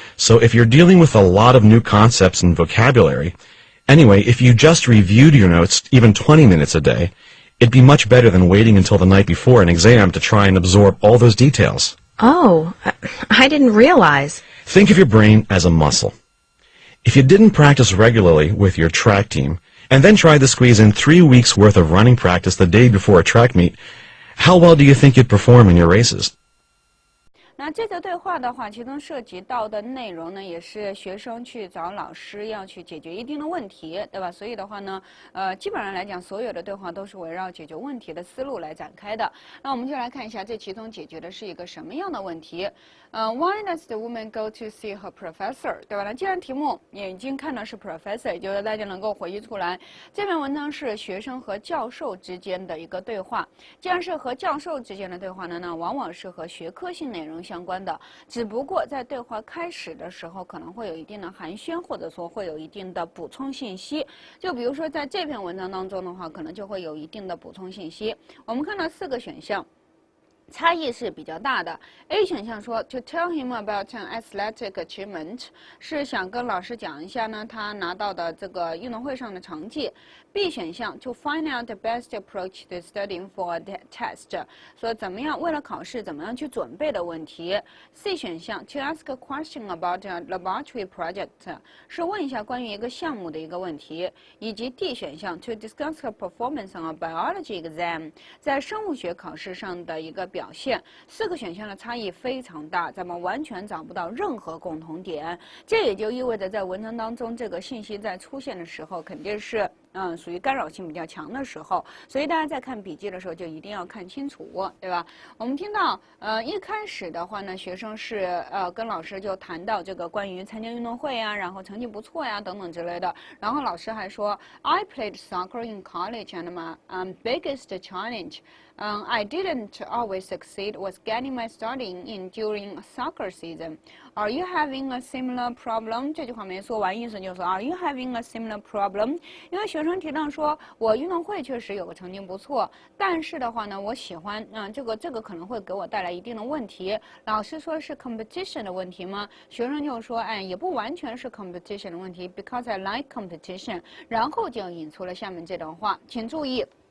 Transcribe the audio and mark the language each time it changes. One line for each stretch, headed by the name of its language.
English: So if you're dealing with a lot of new concepts and vocabulary, anyway, if you just reviewed your notes even 20 minutes a day, it'd be much better than waiting until the night before an exam to try and absorb all those details. Oh, I didn't realize. Think of your brain as a muscle. If you didn't practice regularly with your track team, and then tried to squeeze in 3 weeks' worth of running practice the day before a track meet, how well do you think you'd perform in your races?
Chinese: 那这则对话的话，其中涉及到的内容呢，也是学生去找老师要去解决一定的问题，对吧？所以的话呢，基本上来讲，所有的对话都是围绕解决问题的思路来展开的。那我们就来看一下，这其中解决的是一个什么样的问题？
English: Why does the woman go to see her professor？
Chinese: 对吧？那既然题目也已经看到是 professor， 也就是大家能够回忆出来，这篇文章是学生和教授之间的一个对话。既然是和教授之间的对话呢，那往往是和学科性内容相关的，只不过在对话开始的时候可能会有一定的寒暄，或者说会有一定的补充信息。就比如说在这篇文章当中的话，可能就会有一定的补充信息。我们看到4个选项。差异是比较大的。 A 选项说
English: to tell him about an athletic achievement，
Chinese: 是想跟老师讲一下呢他拿到的这个运动会上的成绩。 B 选项
English: to find out the best approach to studying for a test，
Chinese: 说怎么样为了考试怎么样去准备的问题。 C 选项
English: to ask a question about a laboratory project，
Chinese: 是问一下关于一个项目的一个问题。以及 D 选项
English: to discuss her performance on a biology exam，
Chinese: 在生物学考试上的一个表现。 4个选项的差异非常大，咱们完全找不到任何共同点。这也就意味着在文章当中这个信息在出现的时候肯定是属于干扰性比较强的时候，所以大家在看笔记的时候就一定要看清楚，对吧？我们听到一开始的话呢，学生是跟老师就谈到这个关于参加运动会啊，然后成绩不错呀等等之类的，然后老师还说
English: I played soccer in college and my biggest challenge。I didn't always succeed was getting my studying in during soccer season. Are you having a similar problem?
Chinese: 这句话没说完，意思就是说
English: Are you having a similar problem?
Chinese: 因为学生生提到说，我运动会确实有个成绩不错，但是的话呢，我喜欢这个可能会给我带来一定的问题。老师说是 competition 的问题吗？学生就说，哎，也不完全是 competition 的问题 ，
English: because I like competition。
Chinese: 然后就引出了下面这段话，请注意。